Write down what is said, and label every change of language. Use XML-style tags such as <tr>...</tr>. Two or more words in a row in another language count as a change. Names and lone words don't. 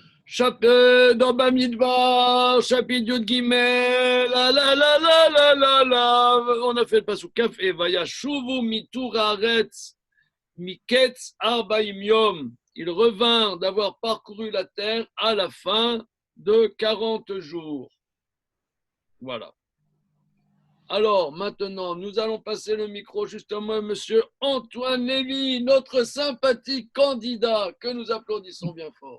<fr>Dans Bamidbar, chapitre Yud Gimel, la. On a fait le pasuk Kaf et</fr> <he>וישובו מתור הארץ מקץ ארבעים יום.</he> <fr>Ils revinrent d'avoir parcouru la terre à la fin de 40 jours. Voilà. Alors, maintenant, nous allons passer le micro justement à monsieur Antoine Lévy, notre sympathique candidat, que nous applaudissons bien fort.</fr>